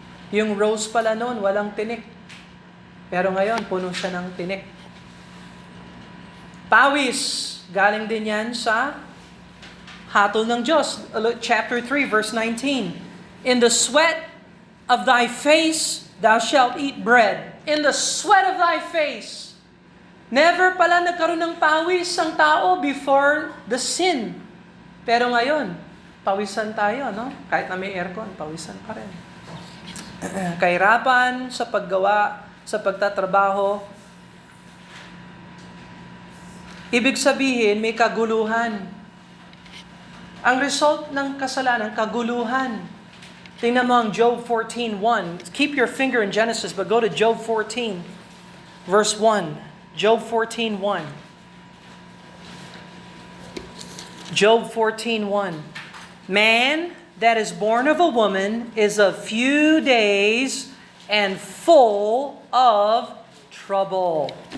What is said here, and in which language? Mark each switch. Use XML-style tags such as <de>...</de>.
<tl>Yung rose pala noon, walang tinik. Pero ngayon, puno siya ng tinik. Pawis, galing din yan sa hatol ng Diyos.</tl> <en>Chapter 3, verse 19. In the sweat of thy face, thou shalt eat bread. In the sweat of thy face.</en> <tl>Never pala nagkaroon ng pawis ang tao</tl> <en>before the sin.</en> <tl>Pero ngayon, pawisan tayo, no? Kahit na may aircon, pawisan pa rin. Kahirapan sa paggawa, sa pagtatrabaho. Ibig sabihin, may kaguluhan. Ang result ng kasalanan, kaguluhan. Tingnan mo ang Job 14:1.</tl> <en>Keep your finger in Genesis, but go to Job 14, verse 1. Job 14:1. Job 14:1. Man that is born of a woman is of few days and full of trouble.</en>